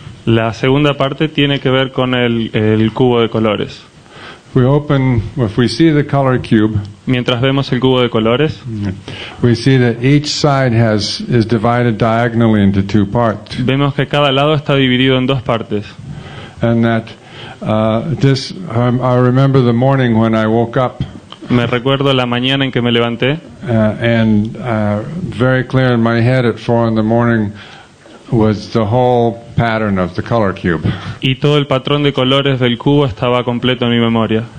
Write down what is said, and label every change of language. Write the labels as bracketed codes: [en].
[es] La segunda parte tiene que ver con el cubo de colores. [en] If we see the color cube, [es] Mientras vemos el cubo de colores, [en] we see that each side is divided diagonally into two parts, [es] vemos que cada lado está dividido en dos partes. [en] and that I remember the morning when I woke up, [es] Me recuerdo la mañana en que me levanté [en] and very clear in my head at 4 in the morning was the whole pattern of the color cube. [es] y todo el patrón de colores del cubo estaba completo en mi memoria.